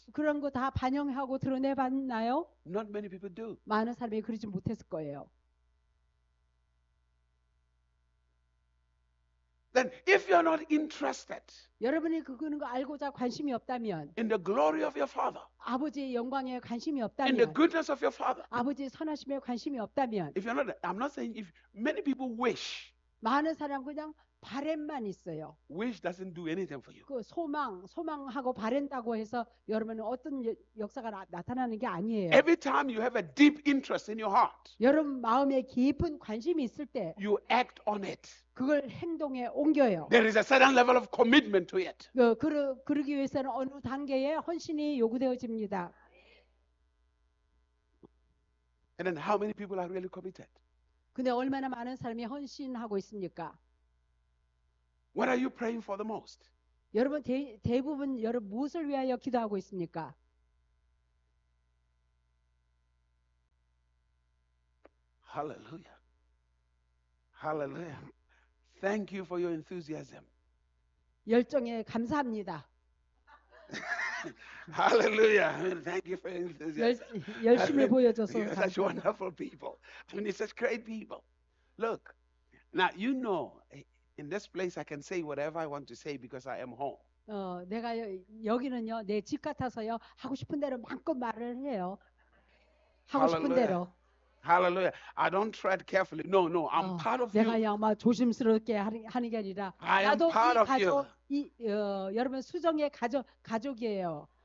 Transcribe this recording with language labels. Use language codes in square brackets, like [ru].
[ko] 그런 거 다 반영하고 드러내 봤나요? [en] Not many people do. [ko] 많은 사람이 그러지 못했을 거예요. [en] Then if you're not interested [ko] 여러분이 그런 거 알고자 관심이 없다면 [en] in the glory of your Father, [ko] 아버지의 영광에 관심이 [en] in the [ko] 없다면 [en] goodness of your Father, [ko] 아버지의 선하심에 관심이 없다면 [en] if you're not, I'm not saying if many people wish. [ko] 많은 사람 그냥 바램만 있어요. [en] Wish doesn't do anything for you. [ko] 그 소망하고 바란다고 해서 여러분은 어떤 역사가 나타나는 게 아니에요. [en] Every time you have a deep interest in your heart, [ko] 여러분 마음에 깊은 관심이 있을 때 [en] you act on it. [ko] 그걸 행동에 옮겨요. [en] There is a certain level of commitment to it. [ko] 그러기 위해서는 어느 단계의 헌신이 요구되어집니다. [en] And then how many people are really committed? [ko] 근데 얼마나 많은 사람이 헌신하고 있습니까? [en] What are you praying for the most? [ko] 여러분 대부분 여러분 무엇을 위하여 기도하고 있습니까? [en] Hallelujah. Hallelujah. Thank you for your enthusiasm. [ko] 열정에 감사합니다. [en] Hallelujah. Thank you for your enthusiasm. [ko] 열심히 보여줘서 [en] You're such [ko] 감사합니다. [en] wonderful people. I mean, you're such great people. Look, now you know, in this place I can say whatever I want to say because I am home. [ko] 내가 여기는요 내 집 같아서요 하고 싶은 대로 마음껏 말을 해요. 하고 싶은 [en] Hallelujah. [ko] 대로. [en] Hallelujah. I don't tread carefully. No, I'm part of [ko] 내가 [en] you. [ko] 아마 조심스럽게 하는 게 아니라 [en] I am [ko] 나도 [en] part of [ko] 여러분 수정의 가족이에요.